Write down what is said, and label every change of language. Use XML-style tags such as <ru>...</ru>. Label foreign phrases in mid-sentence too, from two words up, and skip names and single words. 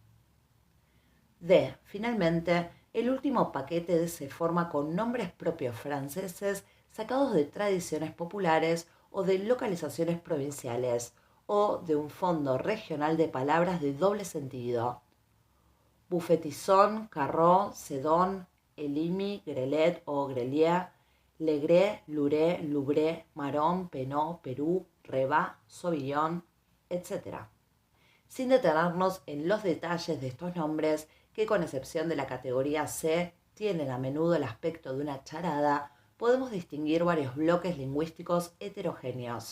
<es>D. Finalmente, el último paquete se forma con nombres propios franceses sacados de tradiciones populares o de localizaciones provinciales, o de un fondo regional de palabras de doble sentido. Buffetison, Carrot, Sedon, Elimi, Grelet o Grelier, Legré, Luré, Lubré, Marón, Penot, Perú, Reba, Sauvignon, etc. Sin detenernos en los detalles de estos nombres, que con excepción de la categoría C tienen a menudo el aspecto de una charada, podemos distinguir varios bloques lingüísticos heterogéneos.</es>